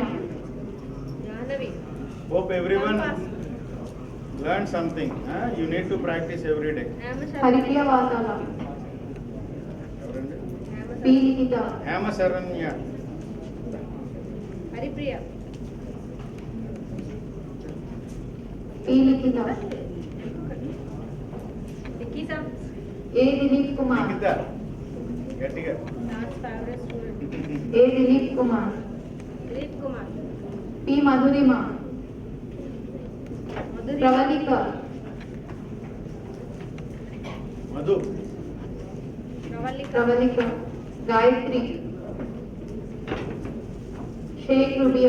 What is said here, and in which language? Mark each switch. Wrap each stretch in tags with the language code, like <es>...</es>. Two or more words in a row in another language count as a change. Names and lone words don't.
<en>Jahnavi. Hope everyone learn something. You need to practice every day. Haripriya Vasala. P. Likita. Hemasharanya. Haripriya. P. Likita. Nikita. A. Dilip Kumar. Nikita.</en> <te>గట్టిగా.</te> <en>Last favorite student. A. Dilip Kumar. Dilip Kumar. P. Madhurima. Pravalika. Madhu. Pravalika. Pravalika. Gayatri, Sheikh Rubia,</en>